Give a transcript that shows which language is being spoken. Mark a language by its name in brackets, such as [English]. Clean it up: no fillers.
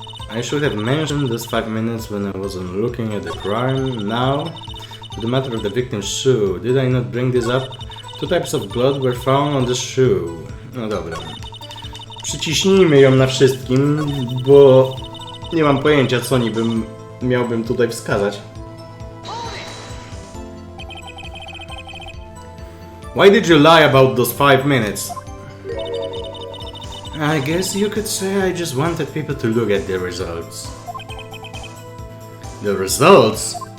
[English] I should have mentioned this 5 minutes when I wasn't looking at the crime. Now, to the matter of the victim's shoe. Did I not bring this up? 2 types of blood were found on the shoe. [Polish] No dobra. Przyciśnijmy ją na wszystkim, bo nie mam pojęcia, co miałbym tutaj wskazać. [English] Why did you lie about those 5 minutes? I guess you could say I just wanted people to look at the results. The results?